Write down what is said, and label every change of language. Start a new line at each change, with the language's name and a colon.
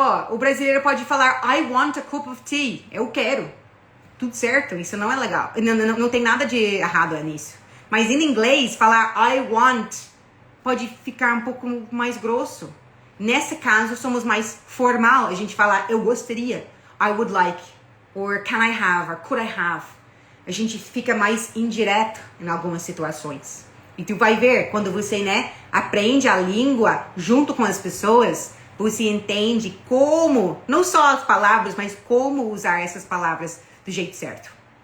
Portuguese: O brasileiro pode falar
English: I want a cup of tea.
Portuguese: Eu quero. Tudo certo, isso não é legal. Não tem nada de errado nisso. Mas em inglês, falar
English: I want
Portuguese: pode ficar um pouco mais grosso. Nesse caso, somos mais formal. A gente fala eu gostaria,
English: I would like, or can I have,
Portuguese: or could I have. A gente fica mais indireto em algumas situações. E tu vai ver, quando você, né, aprende a língua junto com as pessoas, você entende como, não só as palavras, mas como usar essas palavras do jeito certo.